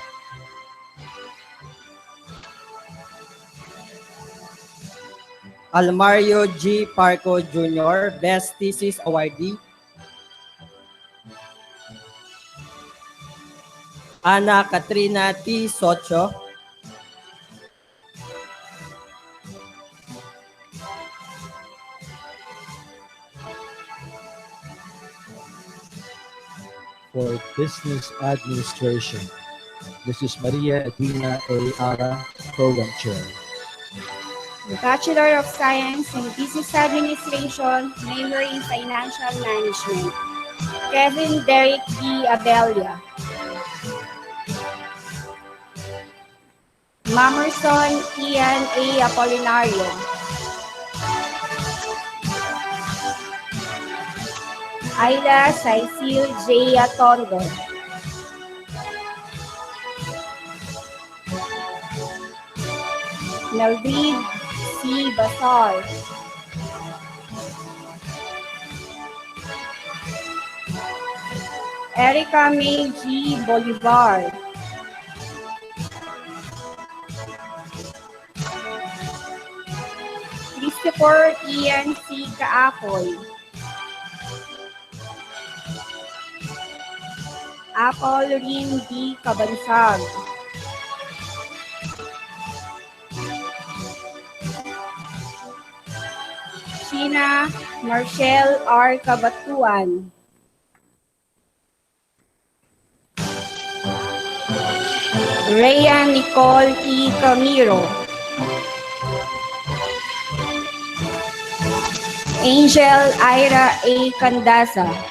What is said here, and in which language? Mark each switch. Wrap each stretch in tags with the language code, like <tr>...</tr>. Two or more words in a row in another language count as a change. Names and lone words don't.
<en>Almario G. Parco Jr., Best Thesis Awardee. Ana Katrina T. Socho. For Business Administration, Mrs. Maria Edwina A. Ara, Program Chair. Bachelor of Science in Business Administration, major in Financial Management. Kevin Derek D. Abelia. Mamerson Ian A. Apolinario. Ayla Cecil J. Atondo. Mildred C. Basal. Erica May G. Bolivar. Christopher Ian C. Kaapoy. Apple Rin D. Cabansag. Sheena Marshall R. Cabatuan. Rhea Nicole E. Camiro. Angel Ira A. Candasa.</en>